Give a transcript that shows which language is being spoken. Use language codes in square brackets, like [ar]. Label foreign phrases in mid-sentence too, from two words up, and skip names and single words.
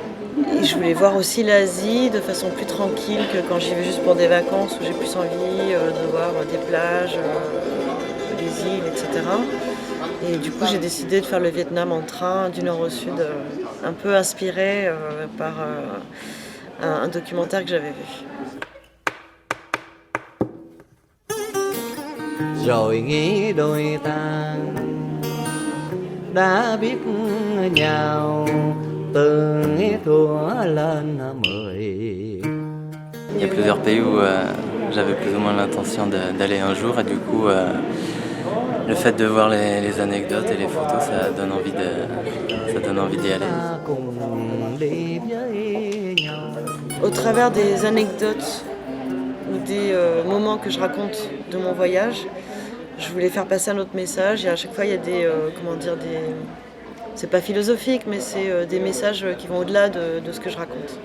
[fr] Et je voulais voir aussi l'Asie de façon plus tranquille que quand j'y vais juste pour des vacances, où j'ai plus envie de voir des plages, des îles, etc. Et du coup, j'ai décidé de faire le Vietnam en train, du nord au sud, un peu inspiré par un documentaire que j'avais vu. [vi] Rồi nghĩ đôi ta đã biết nhau từ thuở lên 10. [fr] Il y a plusieurs pays où j'avais plus ou moins l'intention d'aller un jour et du coup le fait de voir les anecdotes et les photos, ça donne envie d'y aller. Au travers des anecdotes ou des moments que je raconte de mon voyage, je voulais faire passer un autre message et à chaque fois il y a c'est pas philosophique, mais c'est des messages qui vont au-delà de ce que je raconte.